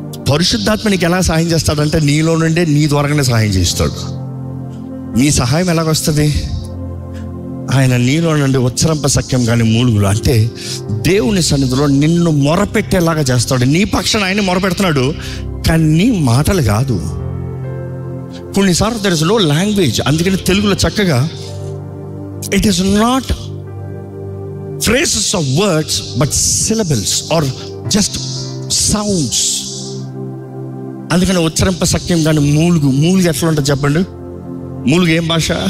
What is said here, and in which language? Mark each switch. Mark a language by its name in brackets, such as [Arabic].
[Telugu] పరిశుద్ధాత్మ నీకు ఎలా సహాయం చేస్తాడంటే నీలో నుండే నీ ద్వారానే సహాయం చేస్తాడు. నీ సహాయం ఎలాగొస్తుంది? ఆయన నీలో నుండి ఉచ్చరింప సఖ్యం కానీ మూలుగులు, అంటే దేవుని సన్నిధిలో నిన్ను మొరపెట్టేలాగా చేస్తాడు. నీ పక్షాన ఆయన మొరపెడుతున్నాడు, కానీ నీ మాటలు కాదు. కొన్నిసార్లు [English] There is no language. [Telugu] అందుకని తెలుగులో చక్కగా [English] It is not phrases of words but syllables or just sounds. [Telugu] అందుకని ఉచ్చరింప సఖ్యం కానీ మూలుగు ఎట్లా ఉంటుంది చెప్పండి? మూలుగు ఏం భాష?